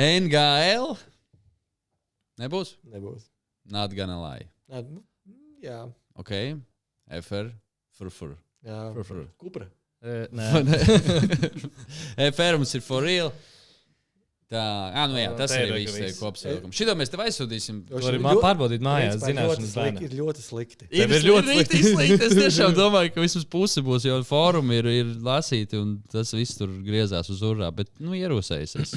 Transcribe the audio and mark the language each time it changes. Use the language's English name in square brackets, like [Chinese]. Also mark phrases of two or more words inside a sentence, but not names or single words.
[Latvian] NGL? Nebūs? Nebūs. [English] Not gonna lie. [Latvian] Jā. Ok. FR. Fur. Jā. Fur. Kupra. Nē. FR mums ir [English] for real. [Latvian] Tā, nu jā, tas arī viss kopsavilkums. Šito mēs tev aizsūtīsim. To arī pārbaudīt mājās, zināšanas bērnam. Ir ļoti slikti. Ir ļoti slikti. Es tiešām domāju, ka vismaz puse būs, jo fórumi ir lasīti un tas viss tur griezās uz urā, bet, ierosējas es.